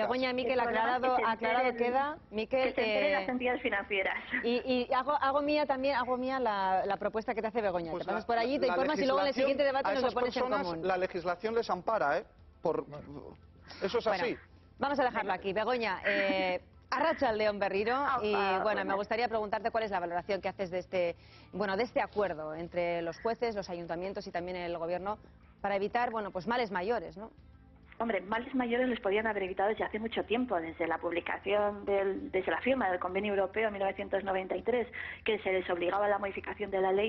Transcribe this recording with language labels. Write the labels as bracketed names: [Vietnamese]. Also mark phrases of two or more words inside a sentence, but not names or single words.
[Spanish] Begoña, Miquel, aclarado queda. Miquel, que se enteren las entidades financieras. Y hago mía la propuesta que te hace Begoña. Pues te pasas por allí, te informas y luego en el siguiente debate nos lo pones en común. La legislación les ampara, ¿eh? Eso es así. Vamos a dejarlo aquí. Begoña, [Basque] Arratsaldeon berriro, [Spanish] y bueno, me gustaría preguntarte cuál es la valoración que haces de este acuerdo entre los jueces, los ayuntamientos y también el gobierno para evitar, bueno, pues males mayores, ¿no? Hombre, males mayores les podían haber evitado desde hace mucho tiempo, desde la publicación, desde la firma del Convenio Europeo en 1993, que se les obligaba a la modificación de la ley.